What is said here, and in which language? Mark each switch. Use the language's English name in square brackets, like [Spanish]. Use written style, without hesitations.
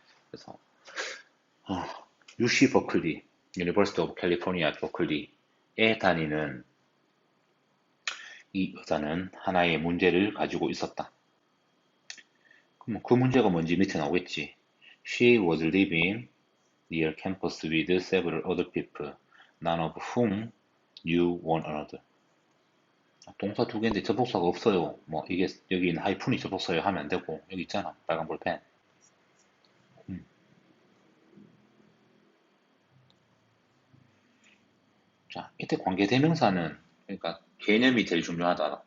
[Korean] 그래서 UC 버클리 University of California at Berkeley에 다니는 이 여자는 하나의 문제를 가지고 있었다. 그럼 그 문제가 뭔지 밑에 나오겠지. [English] She was living near campus with several other people, none of whom knew one another. [Korean] 동사 두 개인데 접속사가 없어요. 뭐 이게 여기 있는 하이픈이 접속사예요 하면 안 되고 여기 있잖아 빨간 볼펜. 자 이때 관계대명사는 그러니까 개념이 제일 중요하다.